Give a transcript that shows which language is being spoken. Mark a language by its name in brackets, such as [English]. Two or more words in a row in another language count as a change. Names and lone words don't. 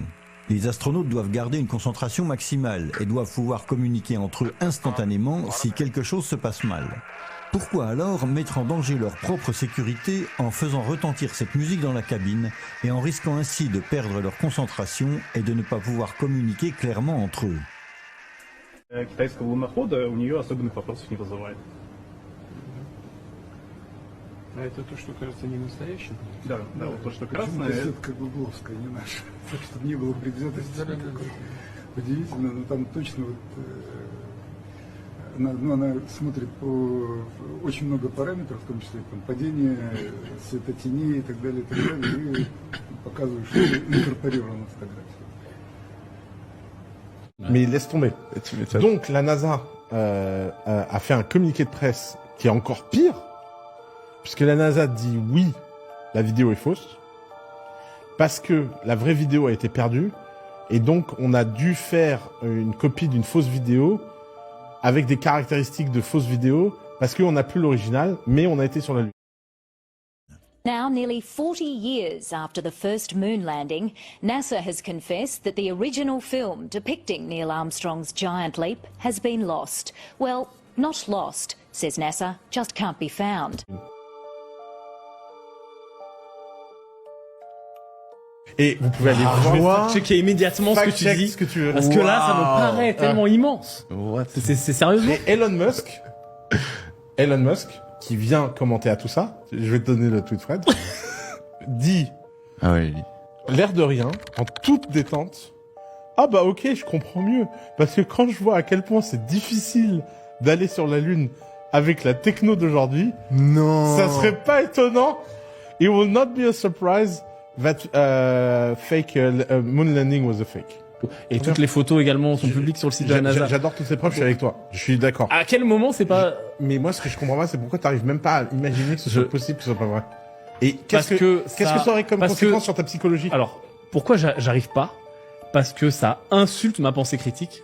[French] Les astronautes doivent garder une concentration maximale et doivent pouvoir communiquer entre eux instantanément si quelque chose se passe mal. Pourquoi alors mettre en danger leur propre sécurité en faisant retentir cette musique dans la cabine et en risquant ainsi de perdre leur concentration et de ne pas pouvoir communiquer clairement entre eux? [Russian] Китайского лунохода у нее особенных вопросов не вызывает. А это то, что кажется не настоящим? Да, да, вот то, что красное. Это как гугловская, не наша. Так, чтобы не было предвзятости. Удивительно, но там точно вот... Она смотрит по очень много параметров, в том числе там, падение светотеней и так далее, и показывает, что инкорпорировано в фотографии. [French] Mais laisse tomber. Donc la NASA a fait un communiqué de presse qui est encore pire, puisque la NASA dit oui, la vidéo est fausse, parce que la vraie vidéo a été perdue, et donc on a dû faire une copie d'une fausse vidéo avec des caractéristiques de fausse vidéo, parce qu'on n'a plus l'original, mais on a été sur la Lune. [English] Now, nearly 40 years after the first moon landing, NASA has confessed that the original film depicting Neil Armstrong's giant leap has been lost. Well, not lost, says NASA, just can't be found. [French] Et vous pouvez aller voir. Checker immédiatement ce que tu dis. Ce que tu veux. Parce que là, ça me paraît tellement immense. C'est sérieusement. Et Elon Musk, qui vient commenter à tout ça, je vais te donner le tweet Fred, dit, l'air de rien, en toute détente, ah bah ok, je comprends mieux, parce que quand je vois à quel point c'est difficile d'aller sur la Lune avec la techno d'aujourd'hui, ça serait pas étonnant. [English] It will not be a surprise that moon landing was a fake. [French] Et toutes les photos également sont publiques sur le site de la NASA. J'adore toutes ces preuves, je suis avec toi. Je suis d'accord. À quel moment c'est pas... Mais moi, ce que je comprends pas, c'est pourquoi t'arrives même pas à imaginer que ce soit possible, que ce soit pas vrai. Et Parce que ça aurait comme conséquence sur ta psychologie? Alors, pourquoi j'arrive pas? Parce que ça insulte ma pensée critique.